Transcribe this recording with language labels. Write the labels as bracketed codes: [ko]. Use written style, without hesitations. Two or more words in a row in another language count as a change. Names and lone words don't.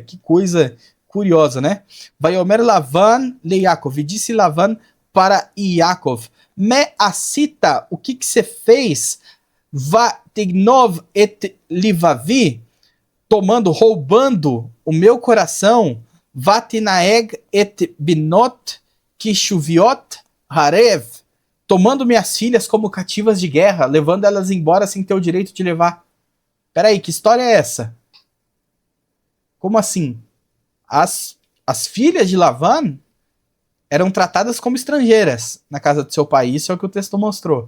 [pt] Que coisa curiosa, né? [he] ויאמר לבן ליעקב, [pt] e disse Lavan para Yaakov, [he] מה עשית, [pt] o que você fez? [he] ותגנב את לבבי, [pt] roubando o meu coração, [he] ותנהג את בנותי כשביות חרב, [pt] tomando minhas filhas como cativas de guerra, levando elas embora sem ter o direito de levar. Peraí, que história é essa? Como assim? As filhas de Lavan eram tratadas como estrangeiras na casa do seu pai, isso é o que o texto mostrou.